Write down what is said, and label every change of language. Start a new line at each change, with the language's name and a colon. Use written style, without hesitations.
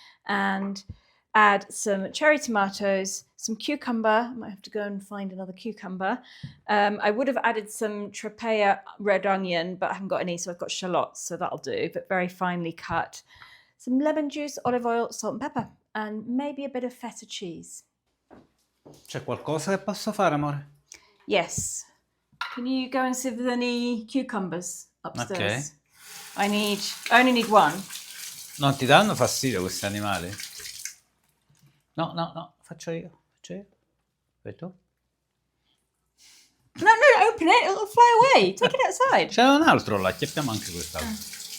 English: And add some cherry tomatoes, some cucumber. I might have to go and find another cucumber. I would have added some trapea red onion, but I haven't got any, so I've got shallots, so that'll do, but very finely cut. Some lemon juice, olive oil, salt and pepper, and maybe a bit of feta cheese.
Italian: C'è qualcosa che posso fare, amore?
English: Yes. Can you go and see if there's any cucumbers upstairs? Okay. I only need one.
Italian: Non ti danno fastidio questi animali? No, faccio io. Fai tu?
English: No, open it, it'll fly away. Take it outside.
Italian: C'è un altro là, chiappiamo anche quest'altro.